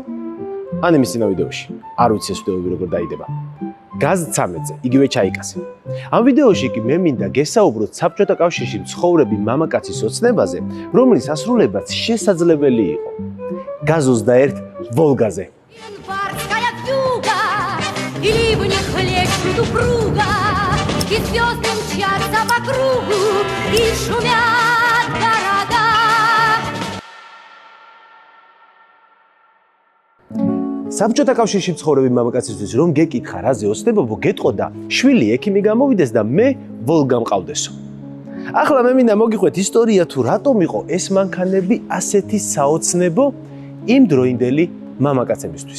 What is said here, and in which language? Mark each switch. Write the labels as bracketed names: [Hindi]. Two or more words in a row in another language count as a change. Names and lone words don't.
[Georgian] ან იმის წინა ვიდეოში. არ ვიცი ეს ვიდეოები როგორ დაიდება. გაზ 13-ზე, იგივე ჩაიკაზე. ამ ვიდეოში კი მე მინდა გესაუბროთ საბჭოთა კავშირში მცხოვრები მამაკაცის ოცნებაზე, რომლის ასრულებაც შესაძლებელი იყო. გაზ 21 ვოლგაზე. [Russian] И ливни хлещут упруго, и звезды мчатся по кругу, и шумят города. [Georgian] საბჭოთა კავშირში მცხოვრები მამაკაცისთვის რომ გეკითხა რაზე ოცნებობო, გეტყოდა შვილი ექიმი გამოვიდეს და მე ვოლგა მყავდესო. ახლა მე მინდა მოგიყვეთ ისტორია თუ რატომ იყო ეს მანქანები ასეთი საოცნებო იმ დროინდელი მამაკაცებისთვის.